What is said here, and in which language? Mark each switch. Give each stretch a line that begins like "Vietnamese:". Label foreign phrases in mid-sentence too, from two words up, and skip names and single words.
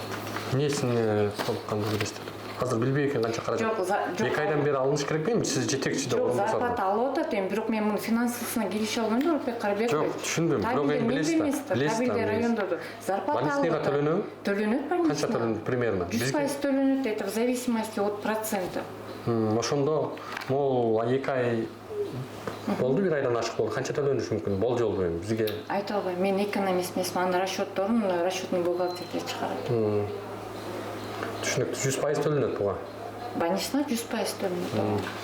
Kyrgyz: Эмнесин толуккандуу билесиздер? Азыр билбей экен канча каражат. Жок. 2 айдан бери алыныш керек белем? Сиз жетекчи деп Жок, зарплата алып атат, бирок мен муну финансысына келише албайм да, Улукбек Карабекович. Жок, түшүндүм. Бирок эми билесиз да. Табилде райондодо зарплата алып. Больничныйга төлөнөбү? Төлөнөт больничный. Канча төлөнөт примерно? 100% төлөнөт,
Russian: это в зависимости от процента.
Kyrgyz: Ошондо могул 2 ай болду, 1 айдан ашык болду. Канча төлөнүш мүмкүн? Болжол эми бизге. Айта албайм. Мен экономист эмесмин. Анын расчетторун расчетный бухгалтерде чыгарат. Түшүнүктүү. 100% төлөнөт буга. Больничный 100% төлөнөт.